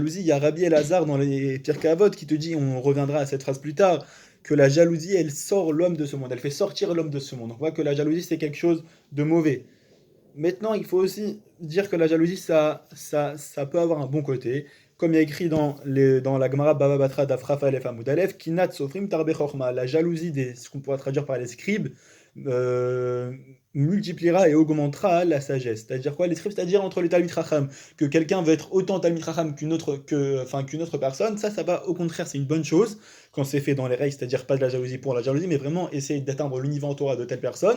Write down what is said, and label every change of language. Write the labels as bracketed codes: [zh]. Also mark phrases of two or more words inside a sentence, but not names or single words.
[fr] Il y a Rabbi Elazar dans les Pirkei Avot qui te dit, on reviendra à cette phrase plus tard, que la jalousie elle sort l'homme de ce monde, elle fait sortir l'homme de ce monde. Donc on voit que la jalousie c'est quelque chose de mauvais. Maintenant, il faut aussi dire que la jalousie, ça peut avoir un bon côté. Comme il y a écrit dans la Gemara Baba Batra d'Afraf Alef Amud Alef, [he] קנאת סופרים תרבה חכמה, [fr] la jalousie ce qu'on pourra traduire par les scribes, multipliera et augmentera la sagesse. C'est-à-dire quoi, les scribes? C'est-à-dire entre les [he] תלמיד חכם, [fr] que quelqu'un veut être autant [he] תלמיד חכם [fr] qu'une autre personne, ça va au contraire, c'est une bonne chose quand c'est fait dans les règles, c'est-à-dire pas de la jalousie pour la jalousie, mais vraiment essayer d'atteindre le niveau en Torah de telle personne.